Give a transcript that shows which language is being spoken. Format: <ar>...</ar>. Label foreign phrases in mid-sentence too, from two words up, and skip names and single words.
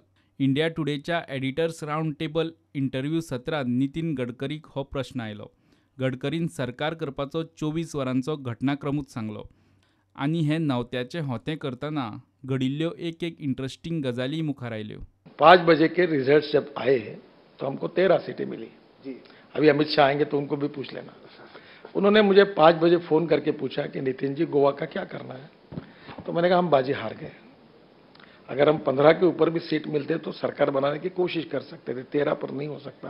<kok>इंडिया टुडेच्या</kok> <en>editors round table interview</en> <kok>सत्रांत नितीन गडकरीक हो प्रश्न आयलो। गडकरीन सरकार करपाचो 24 वरांचो घटनाक्रमूच सांगलो आनी हें नवत्याचें होतें करतना घडिल्ल्यो एक इंटरेस्टिंग गजाली मुखार आयल्यो।</kok> <hi>5 बजे के रिजल्ट्स जब आए तो हमको 13 सीटें मिली जी। अभी अमित शाह आएंगे तो उनको भी पूछ लेना। उन्होंने मुझे 5 बजे फोन करके पूछा कि नितिन जी गोवा का क्या करना है, तो मैंने कहा हम बाजी हार गए। अगर हम 15 के ऊपर भी सीट मिलते तो सरकार बनाने की कोशिश कर सकते थे, 13 पर नहीं हो सकता।</hi>